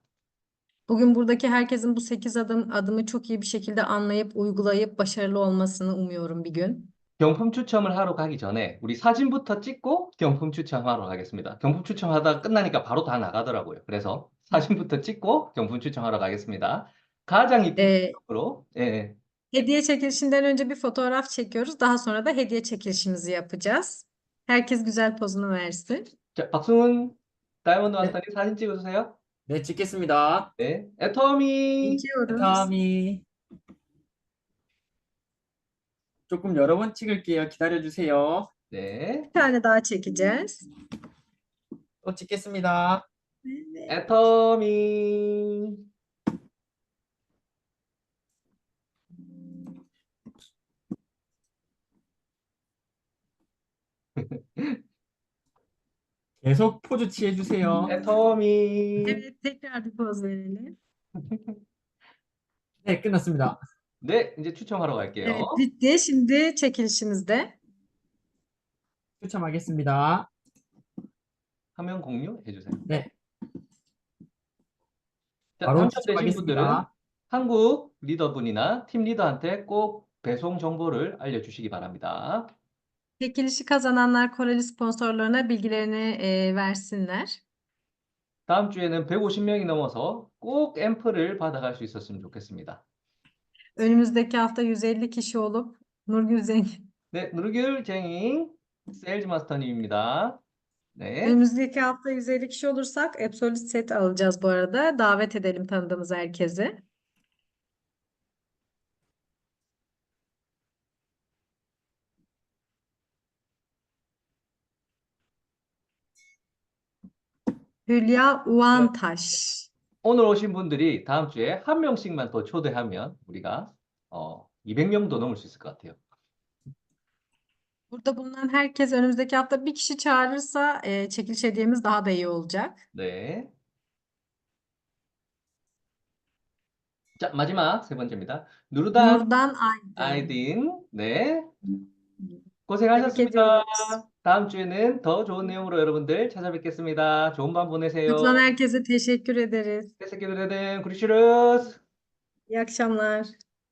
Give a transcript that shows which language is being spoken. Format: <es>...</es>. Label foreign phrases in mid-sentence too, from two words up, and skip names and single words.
<tr>Bugün buradaki herkesin bu 8 adımı çok iyi bir şekilde anlayıp uygulayıp başarılı olmasını umuyorum bir gün.</tr> <ko>경품 추첨을 하러 가기 전에 우리 사진부터 찍고 경품 추첨하러 가겠습니다. 경품 추첨하다가 끝나니까 바로 다 나가더라고요. 그래서 사진부터 찍고 경품 추첨하러 가겠습니다. 가장 이쁜 Ee, 으로 예,</ko> <tr>Hediye çekilişinden önce bir fotoğraf çekiyoruz. Daha sonra da hediye çekilişimizi yapacağız. Herkes güzel pozunu versin.</tr> <ko>자, 박승훈 다이아몬드 네. 마스터님 사진 찍어주세요. 네, 찍겠습니다. 네, 애터미.</ko> <tr>Çekiyoruz.</tr> <ko>다음이 조금 여러 번 찍을게요. 기다려주세요. 네,</ko> <tr>Bir tane daha çekeceğiz.</tr> <ko>또 찍겠습니다. 애터미. 계속 포즈 취해주세요. 애터미.</ko> <tr>Evet, tekrar bir poz verelim.</tr> <ko>네, 끝났습니다. 네, 이제 추첨하러 갈게요.</ko> <tr>Evet, bitti. Şimdi çekilişimizde.</tr> <ko>추첨하겠습니다. 화면 공유해 주세요. 네, 자, 바로 당첨되신 분들은 추첨하겠습니다. 한국 리더분이나 팀 리더한테 꼭 배송 정보를 알려주시기 바랍니다.</ko> <tr>Çekilişi kazananlar Koreli sponsorlarına bilgilerini versinler.</tr> <ko>다음 주에는 150명이 넘어서 꼭 앰플을 받아갈 수 있었으면 좋겠습니다.</ko> <tr>Önümüzdeki hafta 150 kişi olup Nurgül Zengin.</tr> <ko>네, 누르귤쟁이 세일즈 마스터님입니다. 네,</ko> <tr>Önümüzdeki hafta 150 kişi olursak Absolute set alacağız bu arada. Davet edelim tanıdığımız herkesi. Hülya Uğantaş.</tr> <ko>오늘 오신 분들이 다음 주에 한 명씩만 더 초대하면 우리가 200명도 넘을 수 있을 것 같아요.</ko> <tr>Burada bulunan herkes önümüzdeki hafta bir kişi çağırırsa çekiliş hediyemiz daha da iyi olacak.</tr> <ko>네. 자, 마지막 세 번째입니다. 누르단</ko> <tr>Nurdan Aydın.</tr> <ko>아이딘. 네.</ko> <tr>Tebrik</tr> <ko>고생하셨습니다.</ko> <tr>ediyoruz.</tr> <ko>다음 주에는 더 좋은 내용으로 여러분들 찾아뵙겠습니다. 좋은 밤 보내세요.</ko> <tr>Katılan herkese teşekkür ederiz. Teşekkür ederim. Görüşürüz. İyi akşamlar.</tr>